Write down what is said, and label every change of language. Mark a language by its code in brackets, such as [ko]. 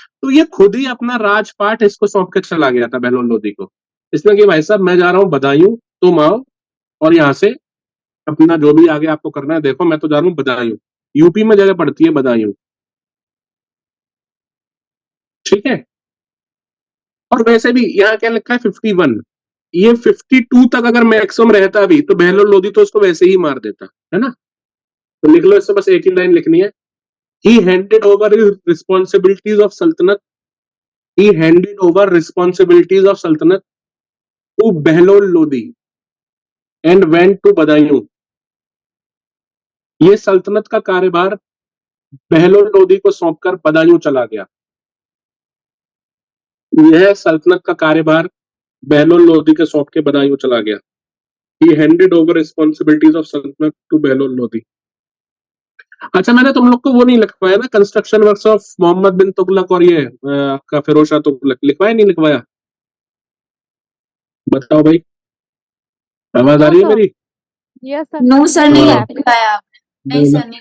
[hi] तो ये खुद ही अपना राजपाट इसको सौंप के चला गया था बहलोल लोदी को, इसमें कि भाई साहब मैं जा रहा हूँ बदायूं, तुम आओ और यहाँ से अपना जो भी आगे आपको करना है देखो, मैं तो जा रहा हूँ बदायूं। यूपी में जगह पड़ती है बदायूं, ठीक है। और वैसे भी यहाँ क्या लिखा है 51, ये 52 तक अगर मैक्सिमम रहता भी तो बहलोल लोदी तो उसको वैसे ही मार देता है ना। तो लिख लो, इससे बस एक ही लाइन लिखनी है, [en] he handed over his responsibilities of sultanate, he handed over responsibilities of sultanate to Behlol Lodi and went to Badaयूं। [hi] ये सल्तनत का कार्यभार बहलोल लोदी को सौंपकर बदायूं चला गया। यह सल्तनत का कार्यभार बहलोल लोदी के सौंप के बदायूं चला गया। [en] He handed over responsibilities of sultanate to Bahlol Lodi. [hi] अच्छा, मैंने तुम लोग को वो नहीं लिखवाया ना, [en] construction works of Muhammad bin Tughlaq [hi] और ये आपका फिरोज शाह तुगलक, लिखवाया नहीं लिखवाया? बताओ भाई, आवाज आ रही है मेरी? [en] Yes sir. No sir, नहीं [hi] हाँ। लिखाया आपने। नहीं सर, नहीं